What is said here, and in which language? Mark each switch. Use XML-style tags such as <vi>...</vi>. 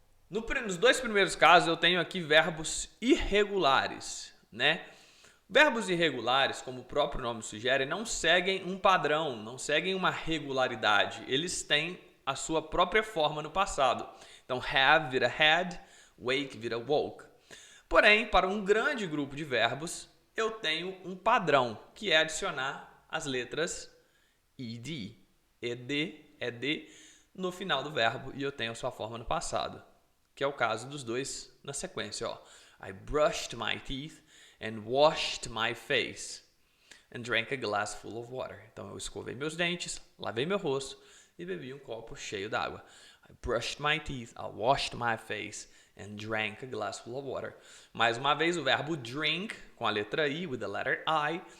<pt>Nos dois primeiros casos eu tenho aqui verbos irregulares, né? Verbos irregulares, como o próprio nome sugere, não seguem um padrão, não seguem uma regularidade. Eles têm a sua própria forma no passado. Então, have vira had, wake vira woke. Porém, para um grande grupo de verbos, eu tenho um padrão, que é adicionar as letras ed, ed, no final do verbo, e eu tenho a sua forma no passado, que é o caso dos dois na sequência, ó.</pt> <en>I brushed my teeth and washed my face and drank a glass full of water.</en> <pt>Então eu escovei meus dentes, lavei meu rosto e bebi um copo cheio d'água.</pt> <en>I brushed my teeth, I washed my face and drank a glass full of water.</en> <pt>Mais uma vez o verbo drink com a letra I,</pt> <en>with the letter I.</en>